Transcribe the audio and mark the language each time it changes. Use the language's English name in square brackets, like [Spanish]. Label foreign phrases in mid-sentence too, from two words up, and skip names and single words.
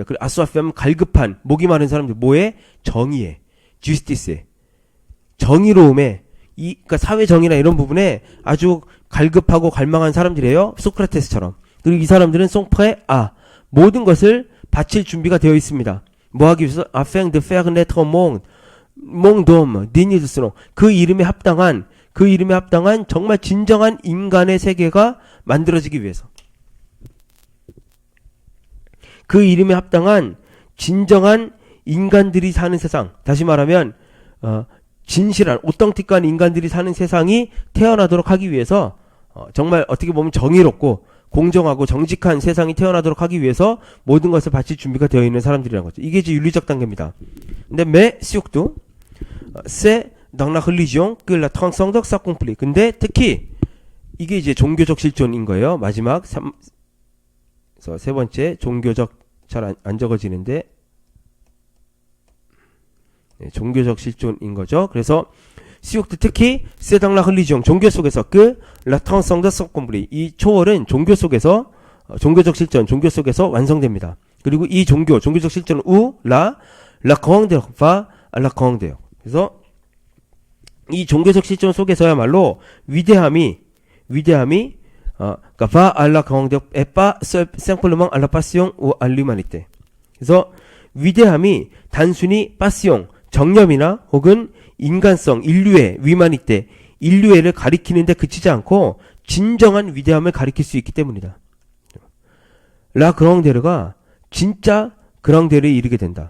[Korean] 그리고 아수아팜은 갈급한, 목이 마른 사람들. 뭐에? 정의에, 주스티스에, 정의로움에, 그러니까 사회 정의나 이런 부분에 아주 갈급하고 갈망한 사람들이에요. 소크라테스처럼. 그리고 이 사람들은 송프에 모든 것을 바칠 준비가 되어 있습니다. 뭐 하기 위해서? [French] afin de faire naître un monde d'hommes dignes de ce nom. [Korean] 그 이름에 합당한 정말 진정한 인간의 세계가 만들어지기 위해서. 그 이름에 합당한 진정한 인간들이 사는 세상. 다시 말하면 진실한 오똥틱한 인간들이 사는 세상이 태어나도록 하기 위해서 정말 어떻게 보면 정의롭고 공정하고 정직한 세상이 태어나도록 하기 위해서 모든 것을 바칠 준비가 되어 있는 사람들이라는 거죠. 이게 이제 윤리적 단계입니다. [French] 근데 surtout c'est dans la religion que la transcendance s'accomplit. [Korean] 근데 특히 이게 이제 종교적 실존인 거예요. 마지막 세 번째 종교적, 잘 안 적어지는데 종교적 실존인 거죠. 그래서 시옥도 특히 [French] c'est dans la religion, [Korean] 종교 속에서 [French] la transcendance s'accomplit. [Korean] 이 초월은 종교 속에서 종교적 실존, 종교 속에서 완성됩니다. 그리고 이 종교적 실존은 [French] la grandeur va à la grandeur. [Korean] 그래서 이 종교적 실존 속에서야말로 위대함이 [French] va à la grandeur et pas simplement à la passion ou à l'humanité. [Korean] 그래서 위대함이 단순히 passion, 정념이나 혹은 인간성, 인류애, 위마니테, 인류애를 가리키는데 그치지 않고 진정한 위대함을 가리킬 수 있기 때문이다. [French] la grandeur [Korean] 진짜 그랑데르에 이르게 된다.